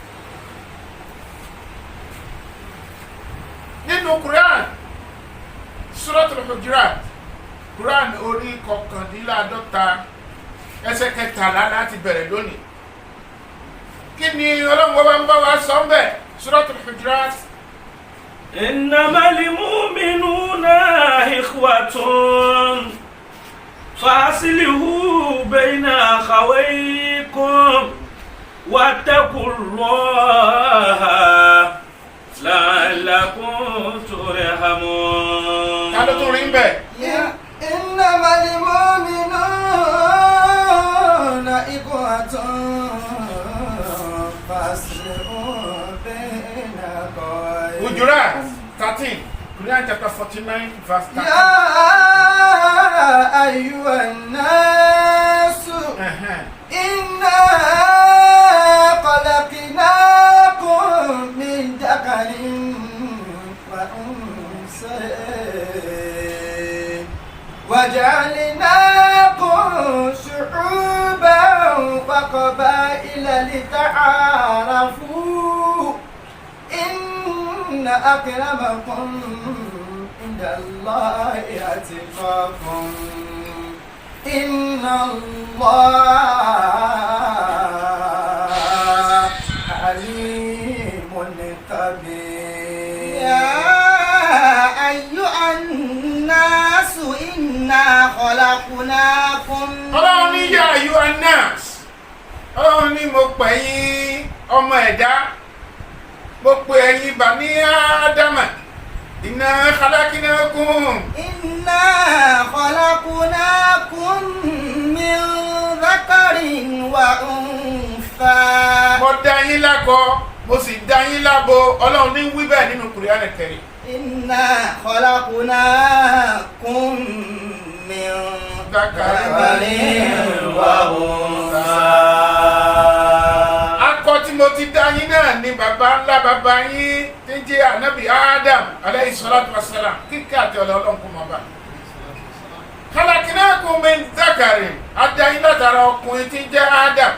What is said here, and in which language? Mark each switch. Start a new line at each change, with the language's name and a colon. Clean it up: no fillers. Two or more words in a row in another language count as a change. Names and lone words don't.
Yoruba: Nínú Quran Suratul Hujurat, Quran orí 49 ẹsẹ̀ 13 láti bẹ̀rẹ̀ lónìí. Kí ni Ọlọ́run bá ń bá wa sọ ń bẹ̀? Suratul Hujurat.
Arabic: إنما المؤمنون إخوة فأصلحوا بين أخويكم واتقوا الله لعلكم ترحمون.
Yoruba: Ta ló tún rí ń bẹ̀?
Arabic: إنما المؤمنون إخوة فأصلحوا بين أخويكم.
Yoruba: Hujurat 13,
English: Quran chapter 49 verse 13.
Arabic: يا أيها الناس إنا خلقناكم من ذكر وأنثى وجعلناكم شعوبا وقبائل لتعارفوا إن أكرمكم عند الله أتقاكم إن الله عليم خبير يا أيها الناس إنا خلقناكم.
Yoruba: Ọlọ́run ní
Arabic: يا أيها الناس,
Yoruba: Ọlọ́run ní mo pè yín ọmọ ẹ̀dá, mo pè ẹ̀yin Bani Ádámà,
Arabic: إنا خلقناكم. إنا خلقناكم من ذكر وأنثى.
Yoruba: Mo dá yín lákọ, mo sì dá yín lábo. Ọlọ́run ní wí bẹ́ẹ̀ nínú Qur'an al-Karim.
Arabic: إنا خلقناكم من ذكر وأنثى.
Yoruba: Akọ tí mo ti dá yín náà ni bàbá ńlá bàbá yín tí ń jẹ́ Ànábì Adam
Arabic: عليه الصلاة والسلام,
Yoruba: kíkẹ́ àti Ọlọ́run kò mọ̀ bá.
Arabic: خلقناكم من ذكر,
Yoruba: a dá yín látara ọkùnrin tí ń jẹ́ Adam.